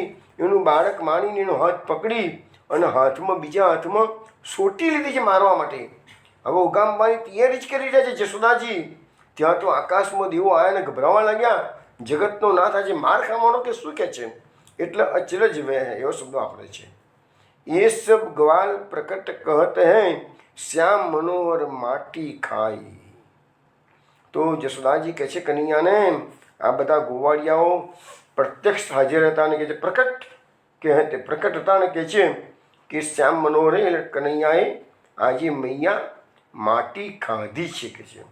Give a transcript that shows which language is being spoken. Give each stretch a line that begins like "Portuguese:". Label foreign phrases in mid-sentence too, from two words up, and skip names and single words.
Gujarati: એનું બાળક માનીને એનો હાથ પકડી અને હાથમાં બીજા હાથમાં સોટી લીધી છે મારવા માટે. હવે ઉગામવાની તૈયારી જ કરી રહ્યા છે જશોદાજી. ત્યાં તો આકાશમાં દેવો આવ્યા ને ગભરાવા લાગ્યા. જગતનો નાથ આજે માર ખાવાનો કે શું કહે છે? એટલે અચરજ વહે એવો શબ્દ વાપરે છે.
Braj: ये सब ग्वाल प्रकट कहत हैं, श्याम मनोहर माटी खाई.
Gujarati: તો જશોદાજી કહે છે કનૈયાને, આ બધા ગોવાળિયાઓ પ્રત્યક્ષ હાજર હતા અને કહે છે પ્રકટ તે પ્રકટ હતા અને કહે છે કે શ્યામ મનોહરે કનૈયાએ આજે મૈયા માટી ખાધી છે કે છે.